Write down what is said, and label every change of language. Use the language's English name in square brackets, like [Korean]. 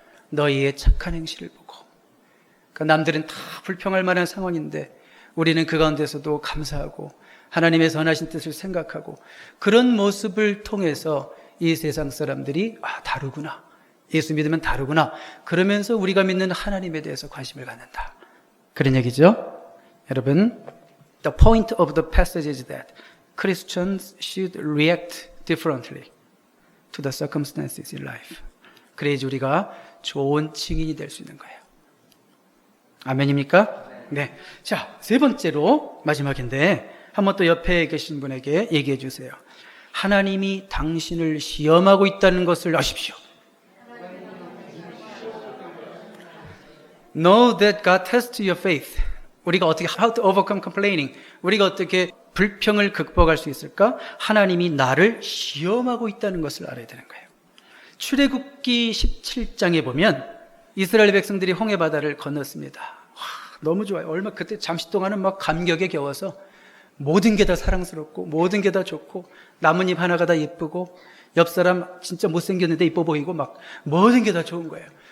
[Korean] 너희의 착한 행실을 보고. 그러니까 남들은 다 불평할 만한 상황인데 우리는 그 가운데서도 감사하고 하나님의 선하신 뜻을 생각하고, 그런 모습을 통해서 이 세상 사람들이 다르구나, 예수 믿으면 다르구나, 그러면서 우리가 믿는 하나님에 대해서 관심을 갖는다, 그런 얘기죠. 여러분, [English] the point of the passage is that Christians should react differently to the circumstances in life. [Korean] 그래야지 우리가 좋은 증인이 될 수 있는 거예요. 아멘입니까? 네. 자, 3번째로 마지막인데 한번 또 옆에 계신 분에게 얘기해 주세요. 하나님이 당신을 시험하고 있다는 것을 아십시오. [English] Know that God tests your faith. [Korean] 우리가 어떻게 [English] how to overcome complaining, [Korean] 우리가 어떻게 불평을 극복할 수 있을까? 하나님이 나를 시험하고 있다는 것을 알아야 되는 거예요. 출애굽기 17장에 보면 이스라엘 백성들이 홍해바다를 건넜습니다. 너무 좋아요. 얼마 그때 잠시 동안은 막 감격에 겨워서 모든 게 다 사랑스럽고 모든 게 다 좋고 나뭇잎 하나가 다 예쁘고 옆 사람 진짜 못생겼는데 이뻐 보이고 막 모든 게 다 좋은 거예요.